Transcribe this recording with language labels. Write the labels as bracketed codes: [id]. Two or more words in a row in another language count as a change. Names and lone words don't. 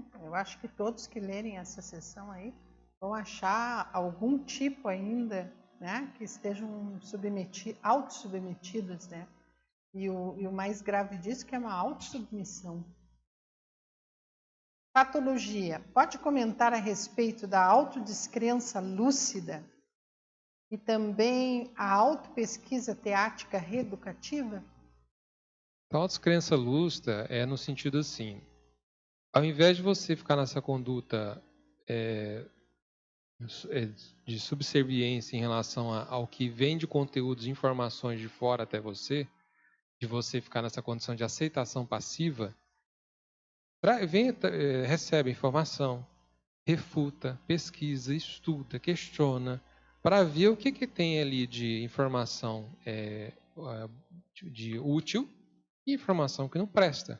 [pt] Eu acho que todos que lerem essa sessão aí vão achar algum tipo ainda, né, que estejam autossubmetidos, né? E o mais grave disso que é uma autossubmissão. Patologia. Pode comentar a respeito da autodescrença lúcida e também a autopesquisa teática reeducativa? A autodescrença lúcida é no sentido assim, ao invés de você ficar nessa conduta de subserviência em relação ao que vem de conteúdos e informações de fora até você, de você ficar nessa condição de aceitação passiva, recebe informação, refuta, pesquisa, estuda, questiona, para ver o que tem ali de informação de útil e informação que não presta.